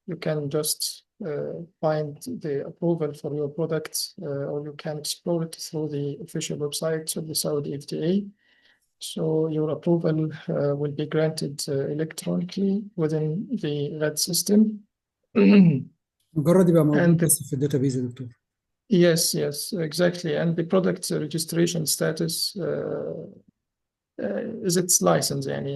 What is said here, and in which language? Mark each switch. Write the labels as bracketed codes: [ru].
[en] You can just find the approval for your product, or you can explore it through the official website of the Saudi FDA. So your approval will be granted electronically within the RED system. [ar] مجرد يبقى موجود بس في الداتابيز يا دكتور. [en] Yes, exactly. And the product registration status is its license.